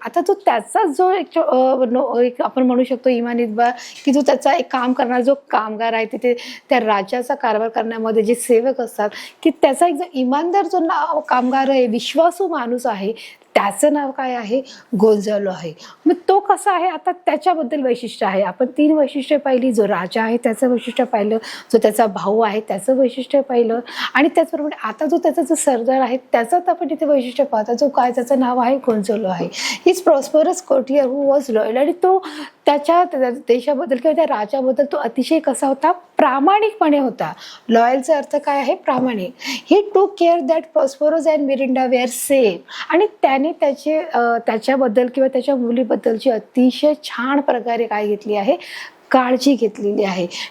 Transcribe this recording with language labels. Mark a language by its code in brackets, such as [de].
[mr] आता तो त्याचा जो एक आपण म्हणू शकतो इमानीतबा की जो त्याचा एक काम करणारा जो कामगार आहे, तिथे त्या राज्याचा कारभार करण्यामध्ये जे सेवक असतात की त्याचा एक जो इमानदार जो कामगार आहे, विश्वासू माणूस आहे, त्याचं नाव काय आहे, गोन्झालो आहे. मग तो कसा आहे, आता त्याच्याबद्दल वैशिष्ट्य आहे. आपण 3 वैशिष्ट्य पाहिली. जो राजा आहे त्याचं वैशिष्ट्य पाहिलं, जो त्याचा भाऊ आहे त्याचं वैशिष्ट्य पाहिलं, आणि त्याचबरोबर आता जो त्याचा जो सरदार आहे त्याचाच आपण इथे वैशिष्ट्य पाहता. जो काय त्याचं नाव आहे, गोन्झालो आहे. [en] His Prospero's courtier who was loyal. [mr] आणि तो त्याच्या देशाबद्दल किंवा त्या राजाबद्दल तो अतिशय कसा होता, प्रामाणिकपणे होता. लॉयलचा अर्थ काय आहे, प्रामाणिक. [en] He took care that Prospero and Miranda were safe. [mr] आणि त्याने त्याने त्याच्याबद्दल किंवा त्याच्या मुलीबद्दलची अतिशय छान प्रकारे काय घेतली आहे, काळजी घेतलेली आहे.